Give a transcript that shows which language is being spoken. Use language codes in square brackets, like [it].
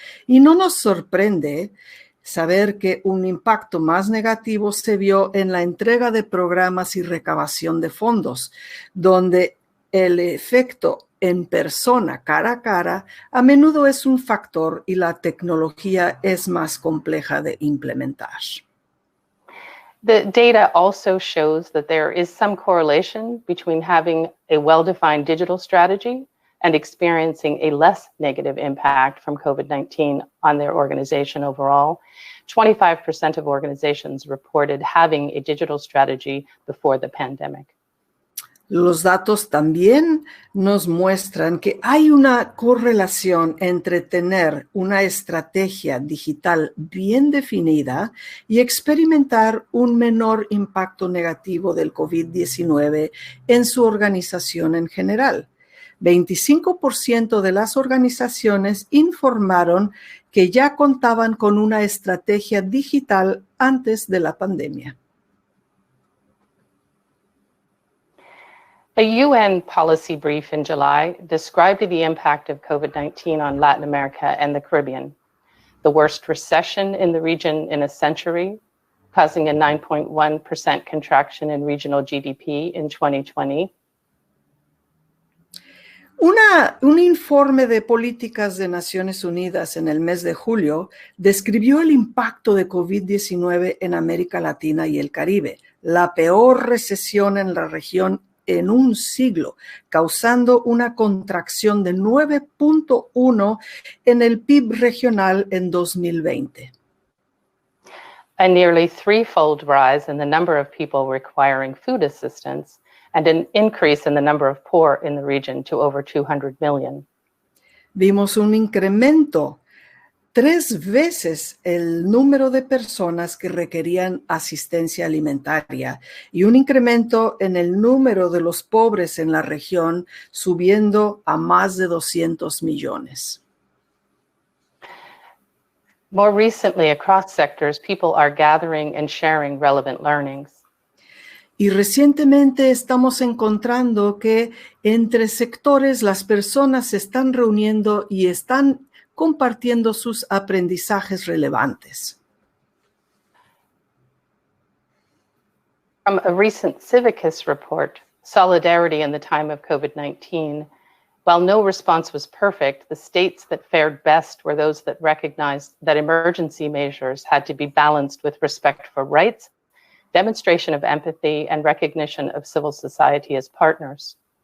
[es] Y no nos sorprende saber que un impacto más negativo se vio en la entrega de programas y recabación de fondos, donde el efecto en persona, cara a cara, a menudo es un factor y la tecnología es más compleja de implementar. [en] The data also shows that there is some correlation between having a well-defined digital strategy and experiencing a less negative impact from COVID-19 on their organization overall. 25% of organizations reported having a digital strategy before the pandemic. [es] Los datos también nos muestran que hay una correlación entre tener una estrategia digital bien definida y experimentar un menor impacto negativo del COVID-19 en su organización en general. 25% de las organizaciones informaron que ya contaban con una estrategia digital antes de la pandemia. [en] A UN policy brief in July described the impact of COVID-19 on Latin America and the Caribbean, the worst recession in the region in a century, causing a 9.1% contraction in regional GDP in 2020. [es] Un informe de políticas de Naciones Unidas en el mes de julio describió el impacto de COVID-19 en América Latina y el Caribe, la peor recesión en la región en un siglo, causando una contracción de 9.1 en el PIB regional en 2020. [en] A nearly threefold rise in the number of people requiring food assistance and an increase in the number of poor in the region to over 200 million. [es] Vimos un incremento 3 veces el número de personas que requerían asistencia alimentaria y un incremento en el número de los pobres en la región, subiendo a más de 200 millones. [en] More recently, across sectors, people are gathering and sharing relevant learnings. [es] Y recientemente estamos encontrando que entre sectores las personas se están reuniendo y están compartiendo sus aprendizajes relevantes. [en] From a recent Civicus report, Solidarity in the Time of COVID-19, while no response was perfect, the states that fared best were those that recognized that emergency measures had to be balanced with respect for rights, demonstration of empathy, and recognition of civil society as partners.